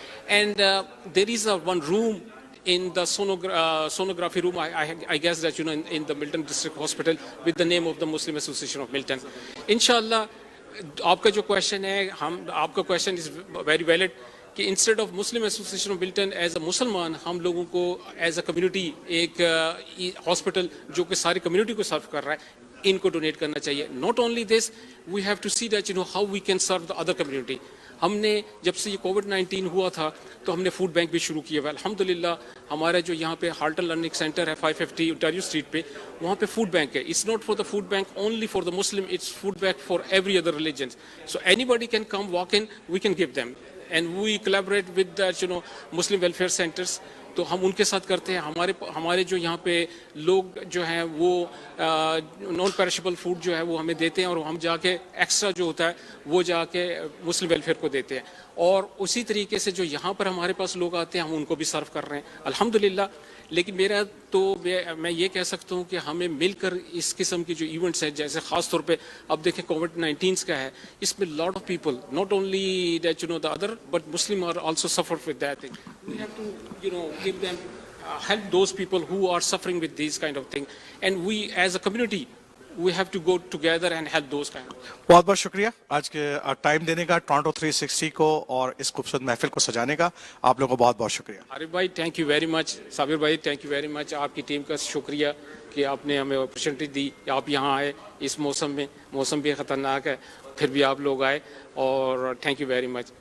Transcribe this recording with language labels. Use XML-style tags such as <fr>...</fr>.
<en>And there is one room in the sonography room, I guess that in the Milton District Hospital with the name of the Muslim Association of Milton.</en> <ur>Inshallah, آپ کا جو question ہے, آپ کا question</ur> <en>is very valid</en> <ur>کہ</ur> <en>instead of Muslim association of Milton as a</en> <ur>مسلمان ہم لوگوں کو</ur> <en>as a community</en> <ur>ایک ہاسپٹل جو کہ ساری کمیونٹی کو سرو کر رہا ہے, ان کو ڈونیٹ کرنا چاہیے.</ur> <en>Not only this, we have to see that how we can serve the other community.</en> <ur>ہم نے جب سے یہ کووڈ-19 ہوا تھا تو ہم نے فوڈ بینک بھی شروع کیا ہوا ہے. الحمدللہ ہمارا جو یہاں پہ ہالٹن لرننگ سینٹر ہے 550 اونٹاریو اسٹریٹ پہ, وہاں پہ فوڈ بینک ہے.</ur> <en>It's not for the food bank only for the Muslim, it's food bank for every other religion. So anybody can come walk in, we can give them, and we collaborate with Muslim welfare centres.</en> <ur>تو ہم ان کے ساتھ کرتے ہیں. ہمارے جو یہاں پہ لوگ جو ہیں وہ نان پیرشبل فوڈ جو ہے وہ ہمیں دیتے ہیں, اور ہم جا کے ایکسٹرا جو ہوتا ہے وہ جا کے مسلم ویلفیئر کو دیتے ہیں. اور اسی طریقے سے جو یہاں پر ہمارے پاس لوگ آتے ہیں ہم ان کو بھی سرو کر رہے ہیں الحمدللہ. لیکن میں یہ کہہ سکتا ہوں کہ ہمیں مل کر اس قسم کی جو ایونٹس ہیں, جیسے خاص طور پہ اب دیکھیں کووڈ-19 کا ہے, اس میں</ur> <en>Lot of people, not only that the other but Muslim are also suffer with that thing. We have to give them, help those people who are suffering with these kind of thing, and we as a community we have to go together and help those kind of.</en> <ur>بہت بہت شکریہ آج کے time دینے کا, Toronto 360 کو اور اس خوبصورت محفل کو سجانے کا. آپ لوگوں کو بہت بہت شکریہ. عارف بھائی</ur> <en>thank you very much,</en> <ur>صابر بھائی تھینک یو ویری مچ, آپ کی ٹیم کا شکریہ کہ آپ نے ہمیں اپرچونیٹی دی, آپ یہاں آئے اس موسم میں, موسم بھی خطرناک ہے, پھر بھی آپ لوگ آئے, اور تھینک یو ویری مچ.</ur>